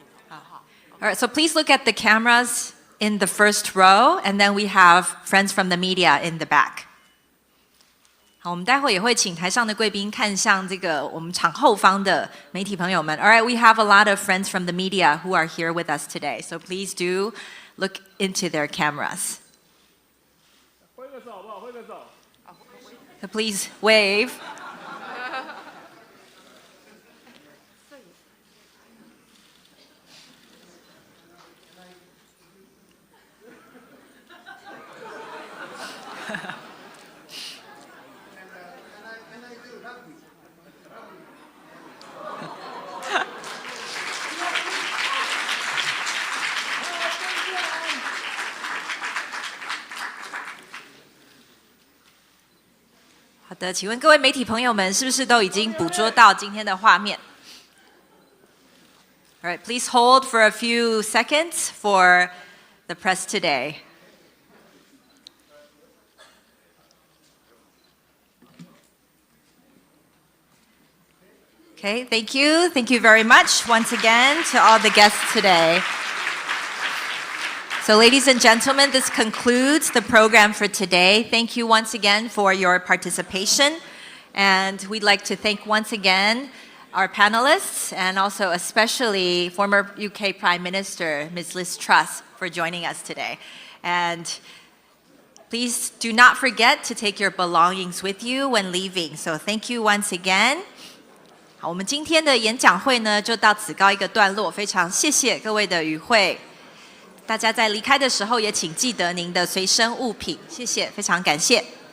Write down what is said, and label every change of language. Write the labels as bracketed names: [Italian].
[English] All right, so please look at the cameras in the first row, and then we have friends from the media in the back. [Chinese] 好，我们待会也会请台上的贵宾看向这个我们场后方的媒体朋友们。 [English] All right, we have a lot of friends from the media who are here with us today, so please do look into their cameras. [Chinese] 挥个手好不好？挥个手。 [English] So please wave. [Chinese] 好的，请问各位媒体朋友们，是不是都已经捕捉到今天的画面？ [English] All right, please hold for a few seconds for the press today. Okay, thank you. Thank you very much once again to all the guests today. So ladies and gentlemen, this concludes the program for today. Thank you once again for your participation. And we'd like to thank once again our panelists and also especially former UK Prime Minister, Ms. Liz Truss, for joining us today. And please do not forget to take your belongings with you when leaving. So thank you once again. [Chinese] 好，我们今天的演讲会呢，就到此告一个段落。非常谢谢各位的与会。大家在离开的时候也请记得您的随身物品，谢谢，非常感谢。